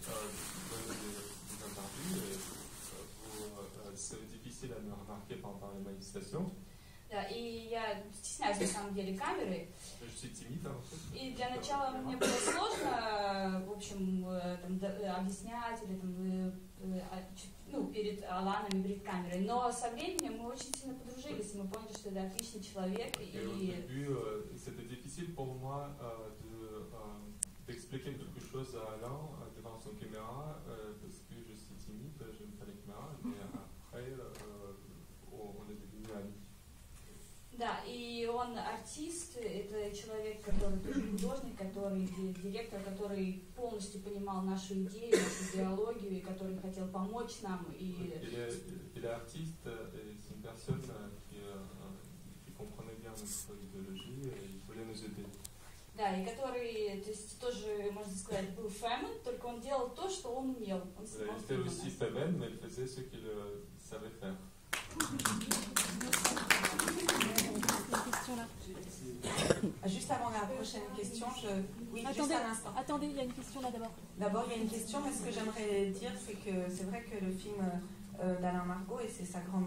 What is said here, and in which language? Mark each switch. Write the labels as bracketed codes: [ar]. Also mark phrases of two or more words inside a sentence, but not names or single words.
[ru] Да, и я стесняюсь на самом деле камеры. И для начала мне было сложно, в общем, объяснять или перед Аланом и перед камерой. Но со временем мы очень сильно подружились, и мы поняли, что это отличный человек. [fr] D'expliquer quelque chose à Alain devant son caméra parce que je suis timide, j'aime pas les caméras, mais après on est devenus amis. [ru] Да, и он артист, это человек, который тоже художник, который директор, который полностью понимал нашу идею, нашу идеологию, и который хотел помочь нам. [fr] Il est artiste, et c'est une personne qui comprenait bien notre idéologie et il voulait nous aider. [ru] Да, и который, то есть тоже, можно сказать, был фемен, только он делал то, что он умел. Он [fr] il était aussi féminin, mais il faisait ce qu'il savait faire. Juste avant la prochaine question, oui, attendez, juste un instant. Attendez, il y a une question là d'abord. D'abord, il y a une question, mais ce que j'aimerais dire, c'est que c'est vrai que le film d'Alain Margot, et c'est sa grande